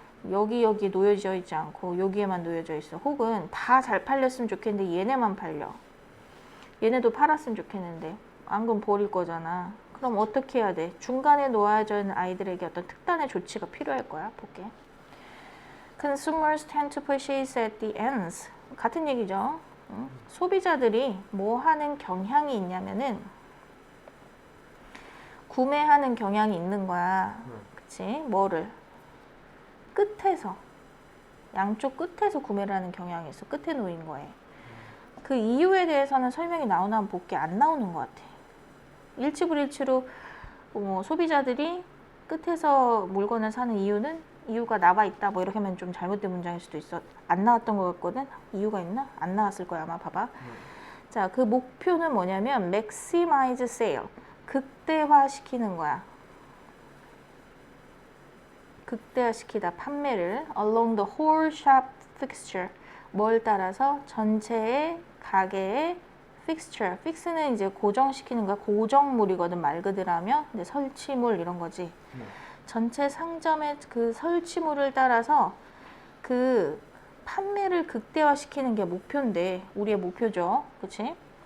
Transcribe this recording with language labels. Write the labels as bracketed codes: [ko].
[ko] 여기에 놓여져 있지 않고 여기에만 놓여져 있어. 혹은 다 잘 팔렸으면 좋겠는데 얘네만 팔려. 얘네도 팔았으면 좋겠는데 안 그럼 버릴 거잖아. 그럼 어떻게 해야 돼? 중간에 놓아져 있는 아이들에게 어떤 특단의 조치가 필요할 거야. 볼게. [en] Consumers tend to purchase at the ends. [ko] 같은 얘기죠. 소비자들이 뭐 하는 경향이 있냐면은 구매하는 경향이 있는 거야. 그치? 뭐를? 끝에서. 양쪽 끝에서 구매를 하는 경향이 있어. 끝에 놓인 거에. 그 이유에 대해서는 설명이 나오나 볼게. 안 나오는 것 같아. 일치불일치로 소비자들이 끝에서 물건을 사는 이유가 나와 있다. 뭐 이렇게 하면 좀 잘못된 문장일 수도 있어. 안 나왔던 것 같거든. 이유가 있나? 안 나왔을 거야 아마. 봐봐. 자, 그 목표는 뭐냐면 [en] maximize sale. [ko] 극대화시키는 거야. 극대화시키다. 판매를 [en] along the whole shop fixture. [ko] 뭘 따라서? 전체의 가게의 fixture. fix는 이제 고정시키는 거야. 고정물이거든 말 그대로 하면. 근데 설치물 이런 거지. 전체 상점의 그 설치물을 따라서 그 판매를 극대화시키는 게 목표인데 우리의 목표죠. 그치?